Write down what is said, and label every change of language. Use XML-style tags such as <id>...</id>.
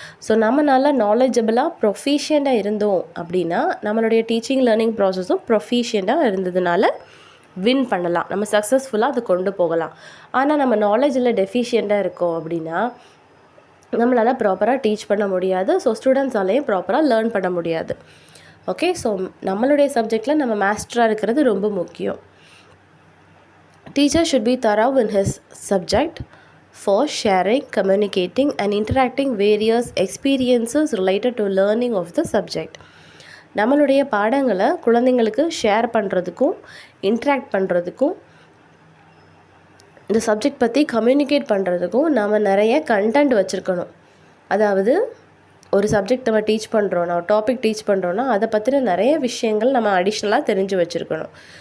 <ta>So நம்ம நல்லா நாலேஜபிளாக ப்ரொஃபிஷியண்ட்டாக இருந்தோம் அப்படின்னா நம்மளுடைய டீச்சிங் லேர்னிங் ப்ராசஸும் ப்ரொஃபிஷியண்ட்டாக இருந்ததுனால வின் பண்ணலாம், நம்ம சக்ஸஸ்ஃபுல்லாக அதை கொண்டு போகலாம். ஆனால் நம்ம நாலேஜில் டெஃபிஷியண்ட்டாக இருக்கோம் அப்படின்னா நம்மளால் ப்ராப்பராக டீச் பண்ண முடியாது. ஸோ ஸ்டூடெண்ட்ஸாலேயும் ப்ராப்பராக லேர்ன் பண்ண முடியாது. ஓகே, ஸோ நம்மளுடைய சப்ஜெக்டில் நம்ம மாஸ்டராக இருக்கிறது ரொம்ப முக்கியம்.</ta> <en>Teacher should be thorough in his subject for sharing, communicating and interacting various experiences related to learning of the subject.</en> <ta>நம்மளுடைய பாடங்களை குழந்தைங்களுக்கு ஷேர் பண்ணுறதுக்கும் இன்ட்ராக்ட் பண்ணுறதுக்கும் இந்த சப்ஜெக்ட் பற்றி கம்யூனிகேட் பண்ணுறதுக்கும் நாம் நிறைய கண்டென்ட் வச்சுருக்கணும். அதாவது ஒரு சப்ஜெக்ட் நம்ம டீச் பண்ணுறோன்னா, டாபிக் டீச் பண்ணுறோன்னா அதை பற்றின நிறைய விஷயங்கள் நம்ம அடிஷ்னலாக தெரிஞ்சு வச்சுருக்கணும்.</ta>